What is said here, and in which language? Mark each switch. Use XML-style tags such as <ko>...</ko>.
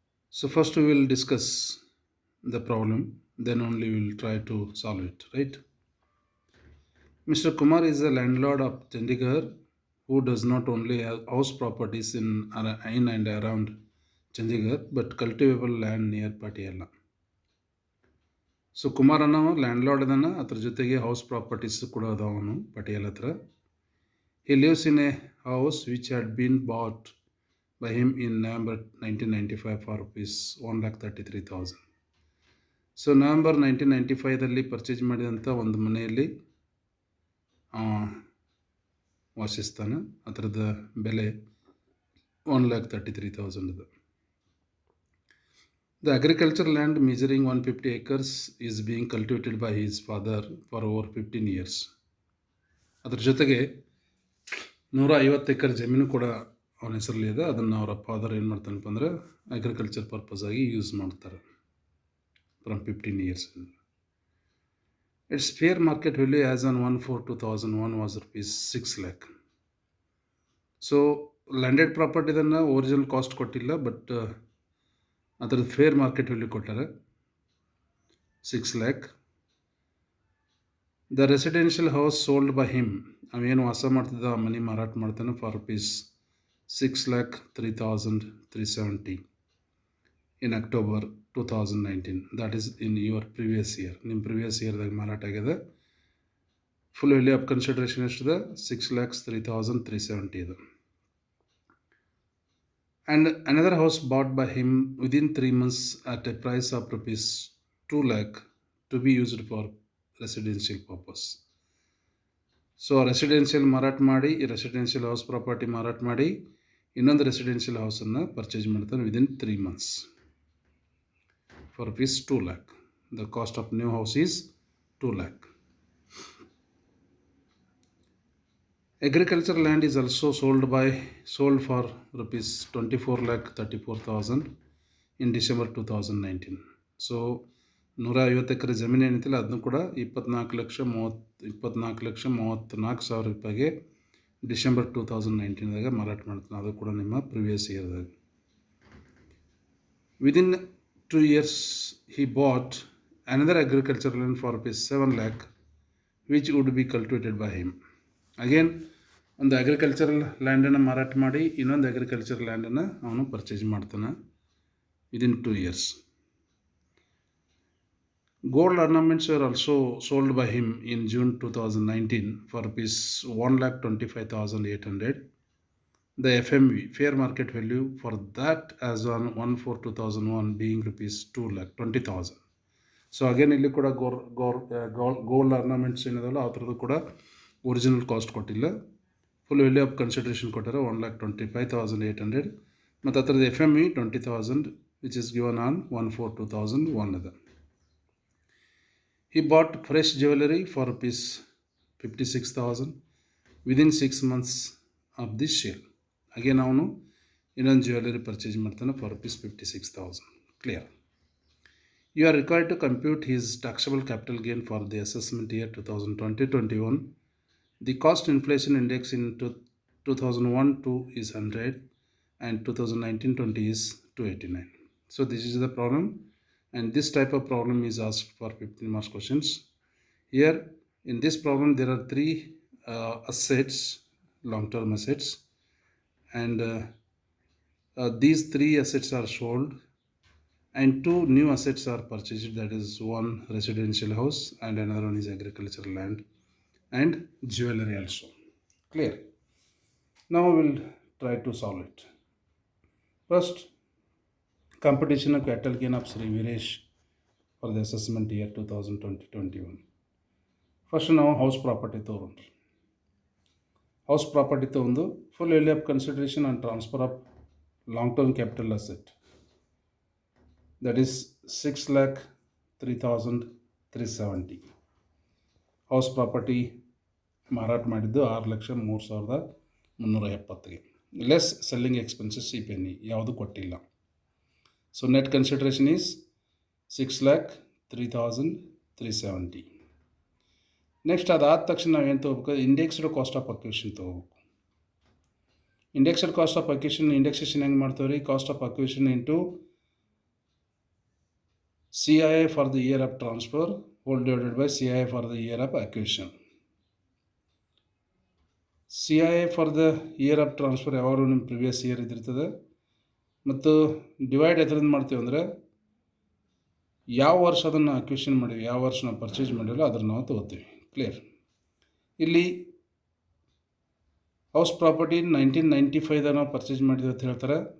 <en>So first we will discuss the problem, then only we will try to solve it, right? Mr. Kumar is a landlord of Chandigarh who does not only have house properties in and around Chandigarh but cultivable land near Patiala.</en> <kn>So Kumar ಅನ್ನೋ landlord ಅದಾನ, ಅದ್ರ ಜೊತೆಗೆ house properties ಕೂಡ ಅದಾವ ಅವನು ಪಟಿಯಾಲ ಹತ್ರ.</kn> <en>He lives in a house which had been bought by him in November 1995 for rupees 1,33,000.</en> <kn>So November 1995ದಲ್ಲಿ purchase ಮಾಡಿದಂಥ ಒಂದು ಮನೆಯಲ್ಲಿ ವಾಸಿಸ್ತಾನೆ. ಅದರದ ಬೆಲೆ 1,33,000 ಅದು.</kn> <en>The agricultural land measuring 150 acres is being cultivated by his father for over 15 years.</en> <kn>ಅದ್ರ ಜೊತೆಗೆ 150 ಎಕರೆ ಜಮೀನು ಕೂಡ ಅವನ ಹೆಸರಲ್ಲಿ ಇದೆ. ಅದನ್ನು ಅವರ ಫಾದರ್ ಏನು ಮಾಡ್ತಾನಪ್ಪ ಅಂದರೆ ಅಗ್ರಿಕಲ್ಚರ್ ಪರ್ಪಸ್ ಆಗಿ ಯೂಸ್ ಮಾಡ್ತಾರೆ</kn> <en>From 15 years. It's fair market value as on 1/4/2001 was rupees 6 lakh.</en> <kn>So landed ಪ್ರಾಪರ್ಟಿದನ್ನು original cost ಕೊಟ್ಟಿಲ್ಲ, ಬಟ್ ಅದರದ್ದು fair market value ಕೊಟ್ಟಾರೆ 6 lakh.</kn> <en>the residential house sold by him,</en> <kn>ಅವೇನು ವಾಸ ಮಾಡ್ತಿದ್ದ ಆ ಮನೆ ಮಾರಾಟ ಮಾಡ್ತಾನೆ</kn> <en>For rupees 6,03,370 in October 2019. That is in your previous year.</en> <kn>ನಿಮ್ಮ ಪ್ರಿವಿಯಸ್ ಇಯರ್ದಾಗ ಮಾರಾಟ ಆಗಿದೆ.</kn> <en>Full value of consideration ಎಷ್ಟಿದೆ? 6,03,370 ಇದೆ. And another house bought by him within 3 months at a price of rupees 2 lakh to be used for residential purpose.</en> <kn>So residential ಮಾರಾಟ ಮಾಡಿ, residential house property ಮಾರಾಟ ಮಾಡಿ ಇನ್ನೊಂದು ರೆಸಿಡೆನ್ಷಿಯಲ್ ಹೌಸನ್ನು ಪರ್ಚೇಸ್ ಮಾಡ್ತಾನೆ</kn> <en>Within 3 months for rupees 2 lakh. The cost of new house is 2 lakh. Agricultural land is also sold for rupees 24,34,000 in December 2019.</en> <kn>So 150 ಎಕರೆ ಜಮೀನು ಏನಿತ್ತಿಲ್ಲ ಅದನ್ನು ಕೂಡ 24,34,000 ರೂಪಾಯಿಗೆ ಡಿಸೆಂಬರ್ 2019ದಾಗ ಮಾರಾಟ ಮಾಡ್ತಾನೆ. ಅದು ಕೂಡ ನಿಮ್ಮ previous ಇಯರ್ದಾಗ.</kn> <en>ವಿದಿನ್ 2 years he bought another agricultural land for rupees 7 lakh which would be cultivated by him.</en> <kn>Again ಒಂದು ಅಗ್ರಿಕಲ್ಚರಲ್ ಲ್ಯಾಂಡನ್ನು ಮಾರಾಟ ಮಾಡಿ ಇನ್ನೊಂದು ಅಗ್ರಿಕಲ್ಚರ್ ಲ್ಯಾಂಡನ್ನು ಅವನು ಪರ್ಚೇಸ್ ಮಾಡ್ತಾನೆ</kn> <en>Within 2 years. Gold ornaments were also sold by him in June 2019 for rupees 1,25,800. The FMV, fair market value for that as on 1/4/2001 being rupees 2,20,000.</en> <kn>So again ಇಲ್ಲಿ ಕೂಡ gold ornaments ಏನಿದಲ್ಲ ಆ ಥರದ್ದು ಕೂಡ ಒರಿಜಿನಲ್ ಕಾಸ್ಟ್ ಕೊಟ್ಟಿಲ್ಲ.</kn> <en>Full value of consideration ಕೊಟ್ಟಾರೆ 1,25,800.</en> <kn>ಮತ್ತು ಆ ಥರದ್ದು</kn> <en>FME 20,000 which is given on 1/4/2001 ಅದ. He bought fresh jewelry for rupees 56,000 within 6 months of this sale.</en> <kn>Again ಅವನು ಇನ್ನೊಂದು ಜ್ಯುವೆಲರಿ ಪರ್ಚೇಸ್ ಮಾಡ್ತಾನೆ</kn> <en>For rupees 56,000. Clear. You are required to compute his taxable capital gain for the assessment year 2020-21. The cost inflation index in 2001-2 is 100 and 2019-20 is 289. So this is the problem, and this type of problem is asked for 15 marks questions. Here in this problem there are 3 assets, long-term assets, and these 3 assets are sold and 2 new assets are purchased. That is one residential house and another one is agricultural land and jewelry also. Clear? Now we will try to solve it. First, computation of capital gain of Sri Viresh for the assessment year 2020-21.</en> <kn>First ನಾವು house property ತೊಗೊಂಡ್ರಿ.</kn> <en>House property ತೊಗೊಂಡು full value of consideration and transfer of long term capital asset, that is 6,03,370.</en> <kn>House property ಮಾರಾಟ ಮಾಡಿದ್ದು 6,03,370 370ಗೆ less selling expenses ಈ Penney ಯಾವುದು ಕೊಟ್ಟಿಲ್ಲ.</kn> <en>So net consideration is 6,03,370.</en> <kn>Next ಅದಾದ ತಕ್ಷಣ ನಾವೇನು ತೊಗೋಬೇಕು, ಇಂಡೆಕ್ಸ್ಡ್ ಕಾಸ್ಟ್ ಆಫ್ ಅಕ್ವಿಷನ್ ತೊಗೋಬೇಕು.</kn> <en>indexed cost of acquisition indexation</en> <kn>ಹೆಂಗೆ ಮಾಡ್ತೇವೆ ರೀ,</kn> <en>Cost of acquisition into CII for the year of transfer whole divided by CII for the year of acquisition. CII for the year of transfer</en> <kn>ಯಾವಾಗಲೂ ನಿಮ್ಮ previous year ಇದಿರ್ತದೆ, ಮತ್ತು divide ಎದರಿಂದ ಮಾಡ್ತೀವಿ ಅಂದರೆ ಯಾವ ವರ್ಷ ಅದನ್ನು ಅಕ್ವಿಷನ್ ಮಾಡಿವಿ, ಯಾವ ವರ್ಷ ನಾವು ಪರ್ಚೇಸ್ ಮಾಡಿವಲ್ಲ ಅದ್ರ ನಾವು ತೊಗೋತೀವಿ. ಕ್ಲಿಯರ್. ಇಲ್ಲಿ ಹೌಸ್ ಪ್ರಾಪರ್ಟಿ 1995ದಾಗ ನಾವು ಪರ್ಚೇಸ್ ಮಾಡಿದ್ವಿ ಅಂತ ಹೇಳ್ತಾರೆ.</kn>